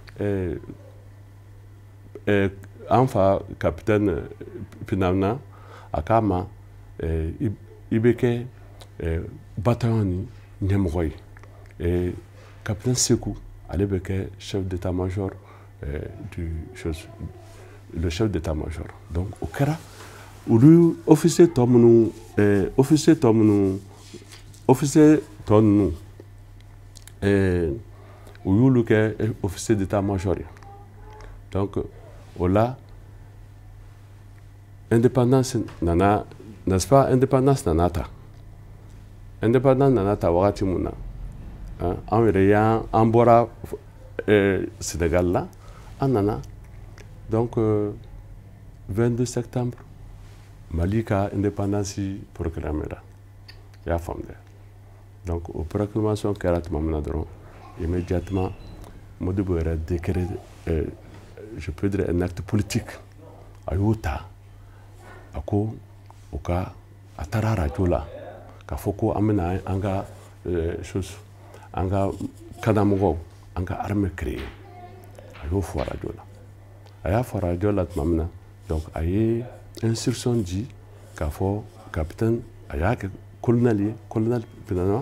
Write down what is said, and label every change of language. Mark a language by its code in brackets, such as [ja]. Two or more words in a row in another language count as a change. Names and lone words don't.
[bm] an fa capitaine Pinamana a k'a ma i bɛ kɛ bataillon ni ɲɛmɔgɔ ye capitaine Sekou ale bɛ kɛ [fr] chef d'état-major le chef d'état-major donc [bm] o kɛra olu officier tɔ minnu u y'olu kɛ [fr] officier d'état-major [bm] ye donc o la indépendance nana [fr] n'est-ce pas [bm] indépendance nana ta wagati mun na an yɛrɛ y'an bɔra Sénégal la an nana donc 22 septembre Mali ka indépendance proclamera i y'a faamu dɛ donc o proclamation kɛra tuma min na dɔrɔn immédiatement Modibo yɛrɛ [fr] décret je peux dire un acte politique [bm] a y'o ta a ko o ka a taara radio la k'a fɔ ko an bɛna an ka an ka kadamɔgɔw an ka armée créer a y'o fɔ radio la a y'a fɔ radio la tuma min na donc a ye instruction di k'a fɔ capitaine a y'a kɛ colonel ye colonel Pinamana